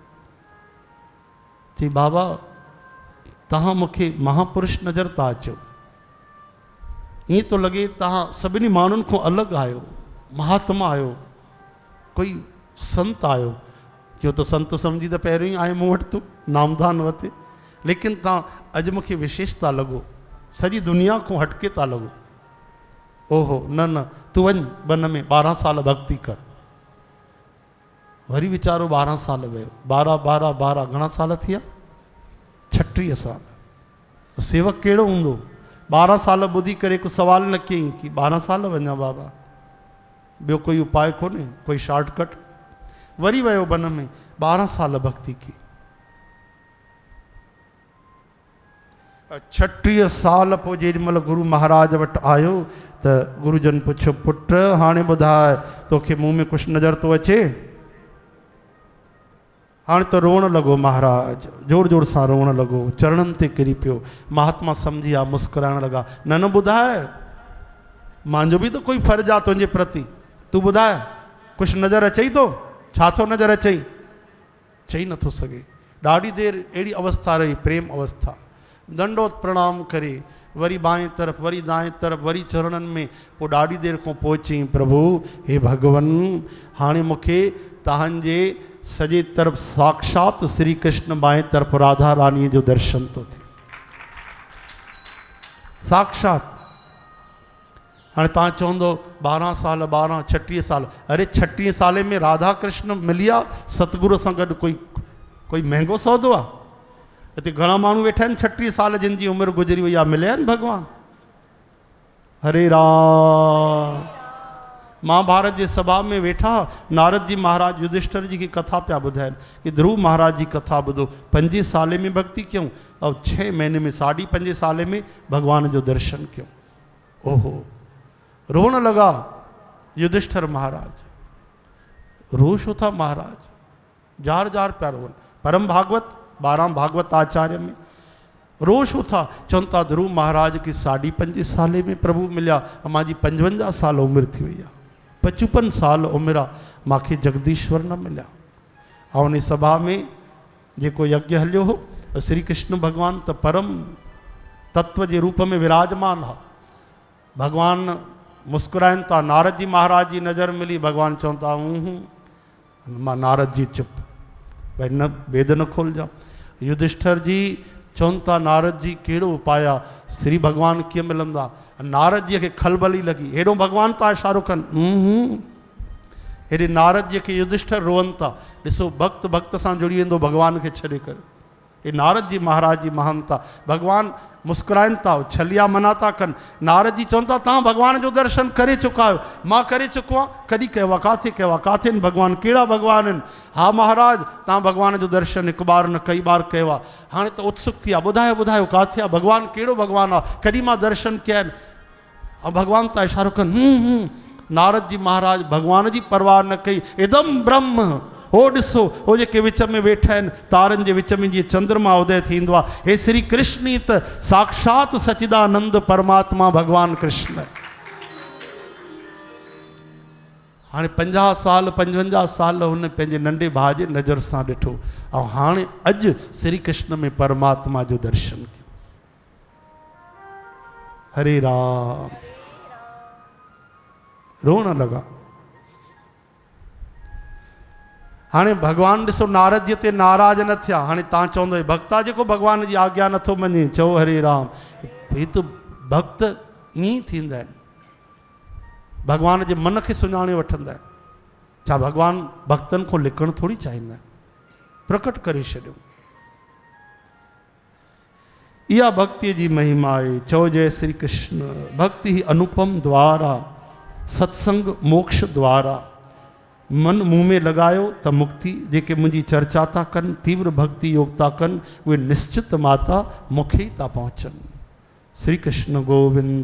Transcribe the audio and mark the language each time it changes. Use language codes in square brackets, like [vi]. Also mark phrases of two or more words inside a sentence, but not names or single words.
[sd] चई बाबा तव्हां मूंखे महापुरुष नज़र था अचो, ईअं थो लॻे तव्हां सभिनी माण्हुनि खां अलॻि आहियो, महात्मा आहियो, कोई संत आहियो। क्यों तो संत सम्झी त पहिरियों ई आयो मूं वटि तूं नामदान वरिते, लेकिन तव्हां अॼु मूंखे विशेष था लॻो, सॼी दुनिया खां हटके था लॻो। ओहो न न तूं वञ वन में 12 साल भक्ति कर। वरी वीचारो 12 साल वियो। 12 घणा साल थिया? 36 साल। सेवक कहिड़ो हूंदो? 12 साल ॿुधी करे को सवाल न कयईं कि 12 साल वञा बाबा, ॿियो कोई उपाय कोन्हे, कोई शॉर्टकट? वरी वियो वन में 12 साल भक्ति की। 36 साल पोइ जेॾीमहिल गुरु महाराज वटि आयो त गुरुजन पुछियो पुट हाणे ॿुधाए तोखे मुंहं में कुझु नज़र थो अचे? हाणे त रोअण लॻो महाराज, जोर जोर सां रोअण लॻो, चरणनि ते किरी पियो। महात्मा सम्झी विया, मुस्कुराइण लॻा। न न ॿुधाए, मुंहिंजो बि त कोई फ़र्ज़ु आहे तुंहिंजे प्रति, तूं ॿुधाए कुझु नज़र अचई थो? छा थो नज़र अचई? चई नथो सघे। ॾाढी देरि अहिड़ी अवस्था रही, प्रेम अवस्था। दंडोत प्रणाम करे वरी बाएं तरफ़, वरी दाएं तरफ़, वरी चरणनि में। पोइ ॾाढी देरि खां पोइ चई प्रभु हे भगवन हाणे मूंखे तव्हांजे सॼे तरफ़ साक्षात श्री कृष्ण, बाएं तरफ़ राधा रानीअ जो दर्शन थो थिए, साक्षात। हाणे तव्हां चवंदो 12 साल 12 36 साल, अरे 36 साले में राधा कृष्ण मिलिया सतगुरु सां गॾु कोई महांगो सौदो आहे? हिते घणा माण्हू वेठा आहिनि 36 साल जिन जी उमिरि गुज़री वई आहे, मिलिया आहिनि भॻवान? हरे राम। महाभारत जे सभा में वेठा नारद जी महाराज युधिष्ठिर जी की कथा पिया ॿुधाइनि कि ध्रुव महाराज जी कथा ॿुधो, 5 साले में भक्ति कयूं और 6 महीने में 5.5 साले में भगवान जो दर्शन कयूं। ओहो रोण लगा युधिष्ठिर महाराज। रो छो था महाराज? जार जार पिया रोवन। परम भागवत 12 भागवत आचार्य में रो छो था? चवनि था ध्रुव महाराज की 5.5 साले में प्रभु मिलिया, मुंहिंजी 55 साल उमिरि थी वई आहे, 55 साल उमिरि आहे, मूंखे जगदीश्वर न मिलिया। ऐं उन सभा में जेको यज्ञ हलियो हो, श्री कृष्ण भगवान त परम तत्व जे रूप में विराजमान हा। भगवान मुस्कुराइनि था, नारद जी महाराज जी नज़र मिली, भगवान चवनि था मां नारद जी चुप, भाई न भेद न खोलजा। युधिष्ठिर जी चवनि था नारद जी कहिड़ो उपाय आहे, श्री भगवान कीअं मिलंदा? नारद जी खे खलबली लॻी, हेॾो भगवान था इशारो कनि। हेॾे नारद जी खे युधिष्ठिर रोअनि था, ॾिसो भक्त भक्त सां जुड़ी वेंदो भगवान खे छॾे करे। हे नारद जी महाराज जी महानता। भगवान मुस्कुराइनि था, छलिया मना था कनि। नारद जी चवनि था तव्हां भगवान जो दर्शन करे चुका आहियो, मां करे चुको आहियां। कॾहिं कयो आहे? काथे कयो आहे? काथे आहिनि भगवान? कहिड़ा भगवान आहिनि? हा महाराज तव्हां भगवान जो दर्शन 1 बार न कई बार कयो आहे। हाणे त उत्सुक थी आहे, ॿुधायो ॿुधायो काथे आहे भगवान? कहिड़ो भगवान आहे? कॾहिं मां दर्शन कया आहिनि? ऐं भगवान था इशारो कनि। नारद जी महाराज भगवान जी परवाह न कई। इदम ब्रह्म, हो ॾिसो हो जेके विच में वेठा आहिनि, तारनि जे विच में जीअं चंद्रमा उदय थींदो आहे, हे श्री कृष्ण ई त साक्षात सचिदानंद परमात्मा भगवान कृष्ण। हाणे 50 साल 55 साल हुन पंहिंजे नंढे भाउ जे नज़र सां ॾिठो, ऐं हाणे अॼु श्री कृष्ण में परमात्मा जो दर्शन कयो। हरे राम। रोण लॻा। हाणे भगवान ॾिसो नारद जी ते नाराज़ न थिया। हाणे तव्हां चवंदो भक्ता जेको भगवान जी आज्ञा नथो मञे, चओ हरे राम। ही त भक्त ईअं ई थींदा आहिनि, भगवान जे मन खे सुञाणे वठंदा आहिनि। छा भगवान भक्तनि खां लिकणु थोरी चाहींदा आहिनि, प्रकट करे छॾियो। इहा भक्तीअ जी महिमा आहे। चओ जय श्री कृष्ण। भक्ति ही अनुपम द्वार आहे, सत्संग मोक्ष द्वार आहे। मन मुंह में लगायो त मुक्ति, जेके मुंहिंजी चर्चा था कनि, तीव्र भक्ति योग था कनि, उहे निश्चित माता मूंखे ई था पहुचनि। श्री कृष्ण गोविंद।